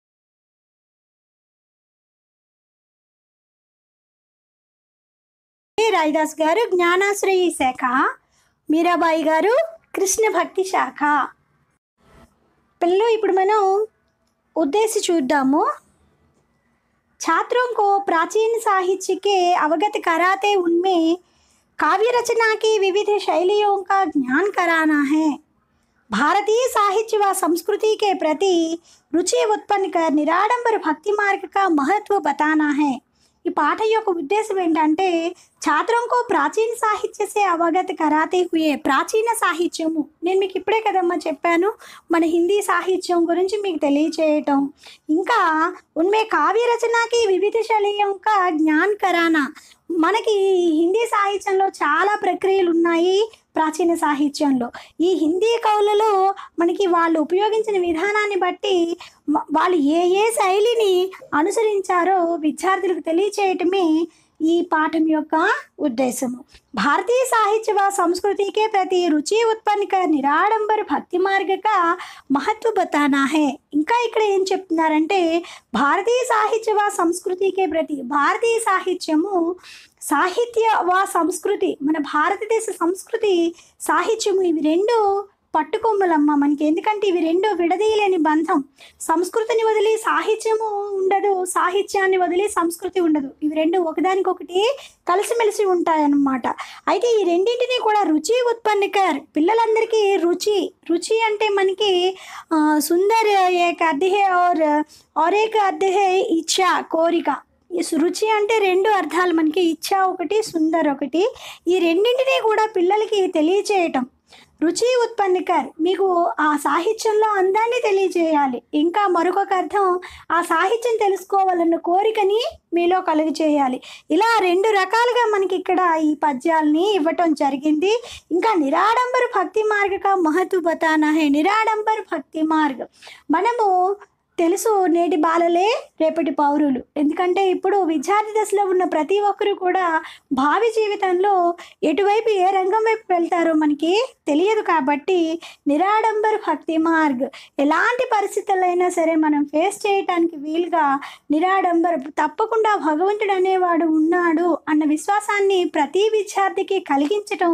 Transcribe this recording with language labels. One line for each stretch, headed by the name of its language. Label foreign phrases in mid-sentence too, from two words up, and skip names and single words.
Telugu: రవిదాస్ గారు జ్ఞానాశ్రయి శాఖ, మీరాబాయి గారు కృష్ణ భక్తి శాఖ. పిల్లలు ఇప్పుడు మనం उद्देश्य చూద్దాము.
Hindi: छात्रों को प्राचीन साहित्य के अवगत कराते उनमें काव्य रचना की विविध शैलियों का ज्ञान कराना है. भारतीय साहित्य व संस्कृति के प्रति रुचि उत्पन्न कर निराडंबर भक्ति मार्ग का महत्व बताना है.
Telugu: ఈ పాఠ యొక్క ఉద్దేశం ఏంటంటే
Hindi: छात्रों को प्राचीन साहित्य से अवगत कराते हुए.
Telugu: ప్రాచీన సాహిత్యము నేను మీకు ఇప్పుడే కదమ్మా చెప్పాను, మన హిందీ సాహిత్యం గురించి మీకు తెలియచేయటం.
Hindi: ఇంకా उनमें काव्य रचना की विविध शैलियों का ज्ञान कराना.
Telugu: మనకి హిందీ సాహిత్యంలో చాలా ప్రక్రియలు ఉన్నాయి. ప్రాచీన సాహిత్యంలో ఈ హిందీ కవులలో మనకి వాళ్ళు ఉపయోగించిన విధానాన్ని బట్టి వాళ్ళు ఏ శైలిని అనుసరించారో విద్యార్థులకు తెలియచేయటమే ఈ పాఠం యొక్క ఉద్దేశము.
Hindi: भारतीय साहित्य व संस्कृति के प्रति रुचि उत्पन्न कर निराडंबर भक्ति मार्ग का महत्व बताना है.
Telugu: ఇంకా ఇక్కడ ఏం చెప్తున్నారంటే
Hindi: भारतीय साहित्य व संस्कृति के प्रति,
Telugu: భారతీయ సాహిత్యము, సాహిత్య వ సంస్కృతి, మన భారతదేశ సంస్కృతి సాహిత్యము, ఇవి రెండు పట్టుకొమ్మలమ్మ మనకి. ఎందుకంటే ఇవి రెండు విడదీయలేని బంధం. సంస్కృతిని వదిలి సాహిత్యము ఉండదు, సాహిత్యాన్ని వదిలి సంస్కృతి ఉండదు. ఇవి రెండు ఒకదానికొకటి కలిసిమెలిసి ఉంటాయన్నమాట. అయితే ఈ రెండింటినీ కూడా
Hindi: रुचि उत्पन्न कर,
Telugu: పిల్లలందరికీ రుచి అంటే మనకి
Hindi: सुंदर एक अर्थ है और एक अर्थ है
Telugu: ఇచ్చా, కోరిక. ఈ రుచి అంటే రెండు అర్థాలు మనకి, ఇచ్చా ఒకటి, సుందర్ ఒకటి. ఈ రెండింటినీ కూడా పిల్లలకి తెలియచేయటం.
Hindi: रुचि उत्पन्न कर,
Telugu: మీకు ఆ సాహిత్యంలో అందాన్ని తెలియజేయాలి. ఇంకా మరొక అర్థం ఆ సాహిత్యం తెలుసుకోవాలన్న కోరికని మీలో కలుగు చేయాలి. ఇలా రెండు రకాలుగా మనకి ఇక్కడ ఈ పద్యాలని ఇవ్వటం జరిగింది.
Hindi: ఇంకా निराडंबर भक्ति मार्ग का महत्व बताना है.
Telugu: నిరాడంబర భక్తి మార్గ, మనము తెలుసు నేటి బాలలే రేపటి పౌరులు. ఎందుకంటే ఇప్పుడు విద్యార్థి దశలో ఉన్న ప్రతి ఒక్కరు కూడా భావి జీవితంలో ఎటువైపు ఏ రంగం వైపు వెళ్తారో మనకి తెలియదు. కాబట్టి
Hindi: निराडंबर भक्ति मार्ग,
Telugu: ఎలాంటి పరిస్థితులైనా సరే మనం ఫేస్ చేయటానికి వీలుగా నిరాడంబర్, తప్పకుండా భగవంతుడు అనేవాడు ఉన్నాడు అన్న విశ్వాసాన్ని ప్రతి విద్యార్థికి కలిగించటం.